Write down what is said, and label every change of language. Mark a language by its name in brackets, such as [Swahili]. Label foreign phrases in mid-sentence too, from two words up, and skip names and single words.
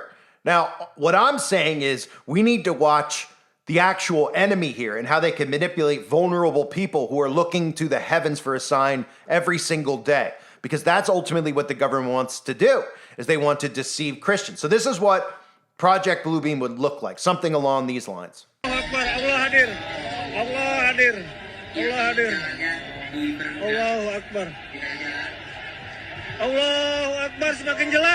[English] Now, what I'm saying is we need to watch the actual enemy here and how they can manipulate vulnerable people who are looking to the heavens for a sign every single day. Because that's ultimately what the government wants to do, is they want to deceive Christians. So this is what Project Bluebeam would look like, something along these lines. [Indonesian] Allah hadir. Allah hadir. Allah hadir. [Arabic] الله أكبر. الله أكبر, [Indonesian] semakin jelas.